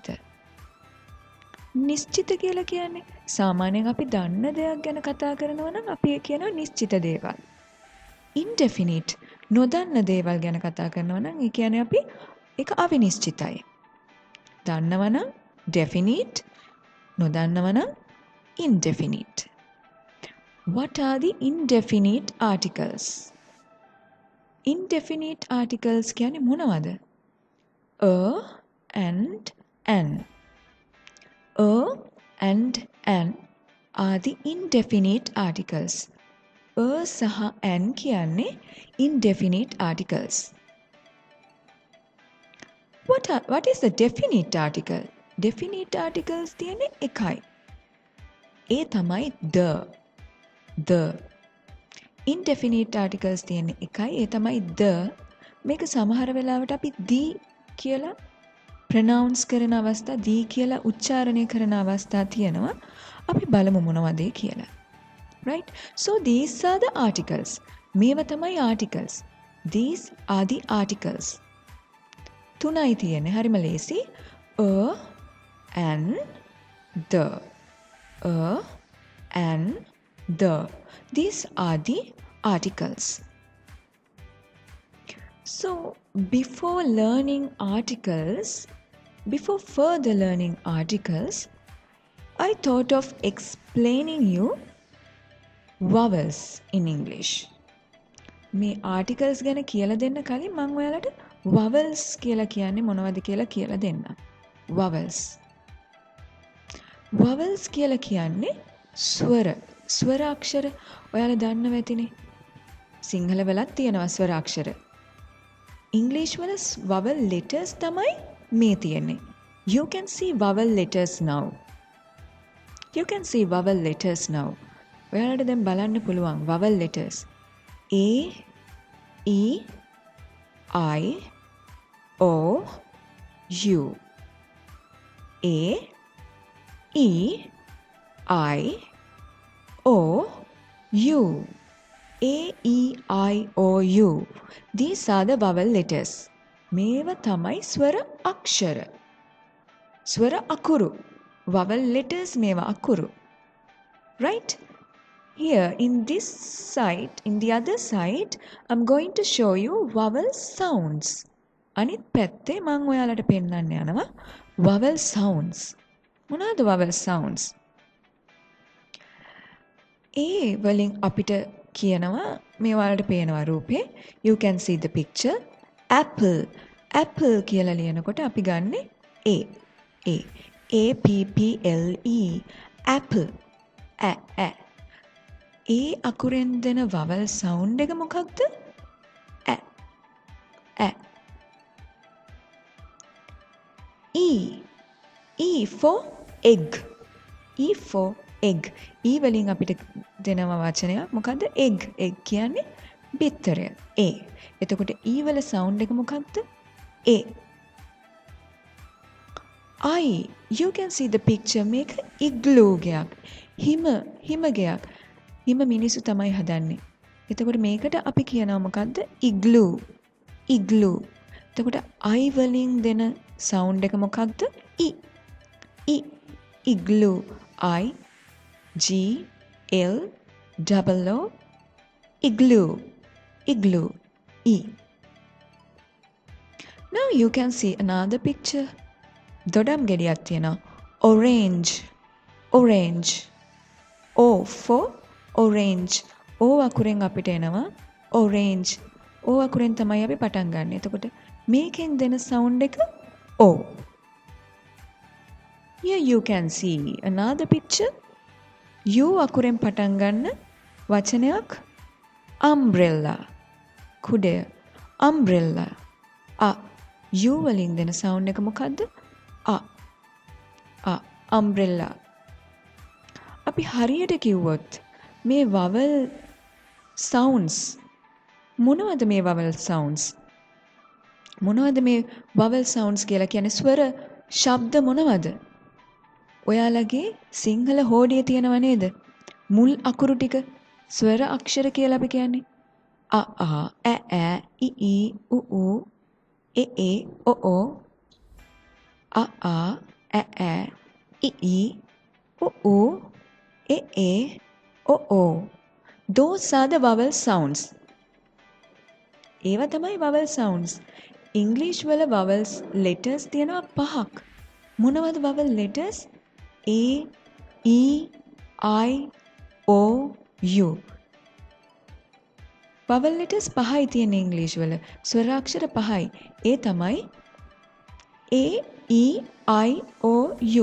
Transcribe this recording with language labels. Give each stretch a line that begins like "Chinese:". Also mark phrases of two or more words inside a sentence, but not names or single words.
Sinhala: නිශ්චිත කියලා කියන්නේ සාමාන්‍යයෙන් අපි දන්න දෙයක් ගැන කතා කරනවා නම් අපි කියනවා නිශ්චිත දේවල්. Indefinite නොදන්න දේවල් ගැන කතා කරනවා නම් ඒ කියන්නේ අපි ඒක අවිනිශ්චිතයි. දන්නවා නම් definite, නොදන්නව නම් indefinite.
English: What are the indefinite articles? Indefinite articles
Sinhala: කියන්නේ මොනවද?
English: A and an. A and an are the indefinite articles.
Sinhala: A සහ an කියන්නේ
English: indefinite articles. What is the definite article? Definite articles
Sinhala: තියෙන්නේ එකයි. ඒ තමයි the.
English: Indefinite articles
Sinhala: තියෙන්නේ එකයි. ඒ තමයි the. මේක සමහර වෙලාවට අපි the කියලා pronounce කරන අවස්ථා, the කියලා උච්චාරණය කරන අවස්ථා තියෙනවා. අපි බලමු මොනවද කියලා.
English: Right? So these are the articles.
Sinhala: මේවා තමයි
English: articles. These are the articles.
Sinhala: තුනයි තියෙන්නේ. හරිම ලේසි.
English: A and the. A and the. These are the articles. So before further learning articles, I thought of explaining you vowels in English.
Sinhala: මේ articles ගැන කියලා දෙන්න කලින් මම ඔයාලට vowels කියලා කියන්නේ මොනවද කියලා කියලා දෙන්න. Vowels කියලා කියන්නේ ස්වර අක්ෂර. ඔයාලා දන්නව ඇතිනේ. සිංහල වලත් තියෙනවා ස්වර අක්ෂර. English වල
English: vowel letters
Sinhala: තමයි මේ තියෙන්නේ.
English: You can see vowel letters now.
Sinhala: ඔයාලට දැන් බලන්න පුළුවන්
English: vowel letters. A, E, I, O, U. A, E, I, O, U. A, E, I, O, U. These are the vowel letters.
Sinhala: මේවා තමයි ස්වර අක්ෂර. ස්වර අකුරු.
English: Vowel letters
Sinhala: මේවා අකුරු.
English: Right? Here in this side, in the other side, I'm going to show you vowel sounds.
Sinhala: අනිත් පැත්තේ මම ඔයාලට පෙන්නන්න යනවා
English: vowel sounds.
Sinhala: මොනවාද
English: vowel sounds?
Sinhala: A වලින් අපිට කියනවා මේ ඔයාලට පේනවා රූපේ.
English: You can see the picture. Apple. Apple
Sinhala: කියලා ලියනකොට අපි ගන්නෙ
English: A. A P P L E. Apple.
Sinhala: ඒ අකුරෙන් දෙන
English: vowel sound
Sinhala: එක මොකක්ද?
English: E. E for egg. E for egg.
Sinhala: E වලින් අපිට දෙනවා වචනයක් මොකද්ද? egg. egg කියන්නේ බිත්තරය. A. එතකොට E වල sound එක මොකක්ද?
English: A. I. You can see the picture.
Sinhala: මේක igloo ගයක්. හිම ගයක්. හිම මිනිස්සු තමයි හදන්නේ. එතකොට මේකට අපි කියනවා මොකද්ද?
English: igloo. igloo.
Sinhala: එතකොට I වලින් දෙන sound එක මොකක්ද?
English: E. E. igloo. I G L O igloo. igloo. E. Now you can see another picture.
Sinhala: දොඩම් ගෙඩියක් තියෙනවා.
English: orange. orange. O for orange.
Sinhala: O අකුරෙන් අපිට එනවා orange. O අකුරෙන් තමයි අපි පටන් ගන්න. එතකොට මේකෙන් දෙන sound එක O.
English: Here you can see another picture.
Sinhala: U අකුරෙන් පටන් ගන්න වචනයක් umbrella. කුඩය. umbrella.
English: A.
Sinhala: U වලින් දෙන sound එක මොකද්ද?
English: A. A. umbrella.
Sinhala: අපි හරියට කිව්වොත් මේ
English: vowel sounds
Sinhala: මොනවද මේ
English: vowel sounds?
Sinhala: මොනවද මේ
English: vowel sounds
Sinhala: කියලා කියන්නේ ස්වර ශබ්ද මොනවද? ඔයාලගේ සිංහල හෝඩියේ තියෙනව නේද? මුල් අකුරු ටික ස්වර අක්ෂර කියලා අපි කියන්නේ. අ ආ ඈ ඈ ඊ ඊ උ ඌ ඒ ඒ ඔ ඕ අ ආ ඈ ඈ ඊ ඊ උ ඌ ඒ ඒ ඔ ඕ.
English: Those are the vowel sounds.
Sinhala: ඒවා තමයි
English: vowel sounds.
Sinhala: English වල
English: vowels letters
Sinhala: තියෙනවා 5ක්. මොනවද
English: vowel letters? A, E, I, O, U. vowel letters
Sinhala: 5යි තියෙන English වල. ස්වරාක්ෂර 5යි. ඒ තමයි
English: A, E, I, O, U.